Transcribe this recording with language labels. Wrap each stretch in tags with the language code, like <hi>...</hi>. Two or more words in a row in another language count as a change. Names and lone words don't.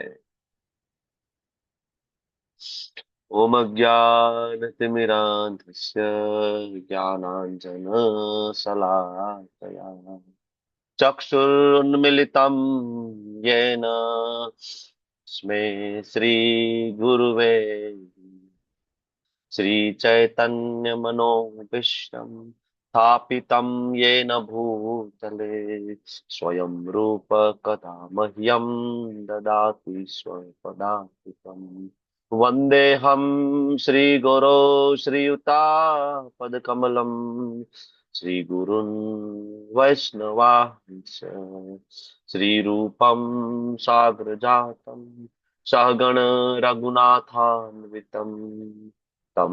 <sa>ઓમ અજ્ઞાનતિમિરાન્ધસ્ય જ્ઞાનાંજન શલાકયા ચક્ષુરુન્મિલિતં યેન તસ્मै શ્રીગુરવે श्रीचैतन्यमनोभीष्टं स्थापितं येन भूतले स्वयं रूप कदा मह्यं ददाति स्वपदान्तिकम् वन्देऽहं श्रीगुरो श्रीयुतापदकमलं श्रीगुरुन् वैष्णवांश्च श्रीरूपं साग्रजातं सहगण रघुनाथान्वितं तं</sa>